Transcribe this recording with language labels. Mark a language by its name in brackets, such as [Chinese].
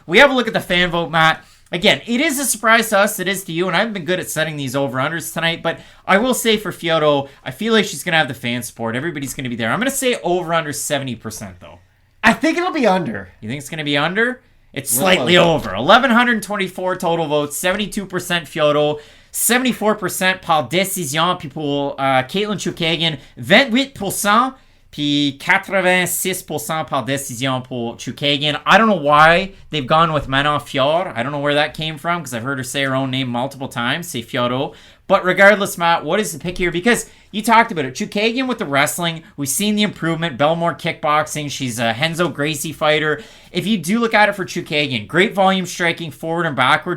[English] We have a look at the fan vote, Matt. Again, it is a surprise to us, it is to you, and I haven't been good at setting these over-unders tonight, but I will say for Fiorot, I feel like she's going to have the fan support. Everybody's going to be there. I'm going to say over-under 70%, though. I think it'll be under. You think it's going to be under? It's slightly over. [French] 1,124 [English] total votes, [French] 72% Fiorot, 74% par décision, puis pour Katlyn Chookagian, 28%, puis 86% par décision pour Chookagian. [English] I don't know why they've gone with Manon Fiorot. I don't know where that came from because I've heard her say her own name multiple times, say Fiorot. But regardless, Matt, what is the pick here? Because you talked about it. Chookagian with the wrestling, we've seen the improvement. Belmore kickboxing. She's a Renzo Gracie fighter. If you do look at it for Chookagian, great volume striking forward and backward.